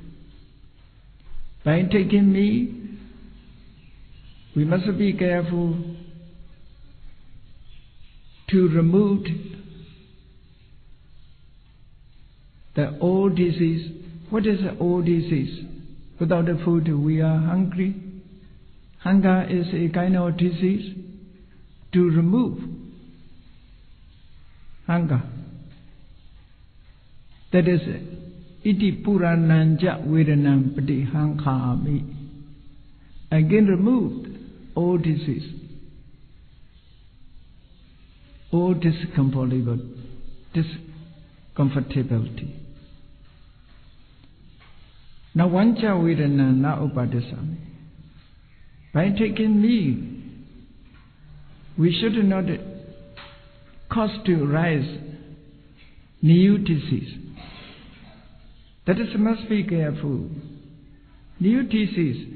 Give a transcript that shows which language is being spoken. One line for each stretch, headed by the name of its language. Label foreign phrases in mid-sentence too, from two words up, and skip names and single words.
English: By taking meat, we must be careful to remove the old disease. What is the old disease? Without the food, we are hungry. Hunger is a kind of disease. To remove hunger, that is
Pali: iti purananja vedanam patihankami.
English: Again remove all disease, all discomfortability.
Pali: Now vanja vedana na upadisami.
English: By taking meat, we should not cause to rise new disease. That is, must be careful. New disease.